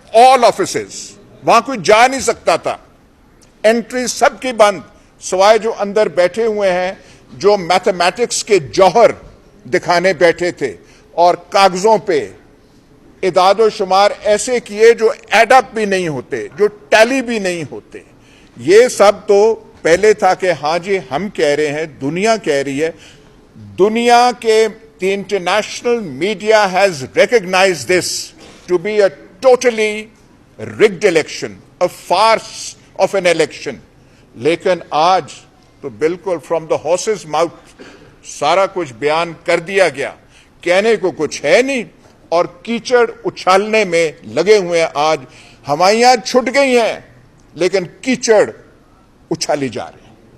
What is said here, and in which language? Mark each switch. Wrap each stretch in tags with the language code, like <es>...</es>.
<ur>آل offices, وہاں کوئی جا نہیں سکتا تھا. انٹری سب کی بند, سوائے جو اندر بیٹھے ہوئے ہیں جو میتھمیٹکس کے جوہر دکھانے بیٹھے تھے, اور کاغذوں پہ اعداد و شمار ایسے کیے جو ایڈ اپ بھی نہیں ہوتے, جو ٹیلی بھی نہیں ہوتے. یہ سب تو پہلے تھا کہ ہاں جی ہم کہہ رہے ہیں, دنیا کہہ رہی ہے. دنیا کے</ur> <en>the international media has recognized this to be a totally rigged election, a farce of an election.</en> <ur>لیکن آج تو بالکل</ur> <en>from the horse's mouth</en> <ur>سارا کچھ بیان کر دیا گیا, کہنے کو کچھ ہے نہیں, اور کیچڑ اچھالنے میں لگے ہوئے ہیں. آج ہوائیاں چھٹ گئی ہیں لیکن کیچڑ اچھالی جا رہی ہیں.</ur>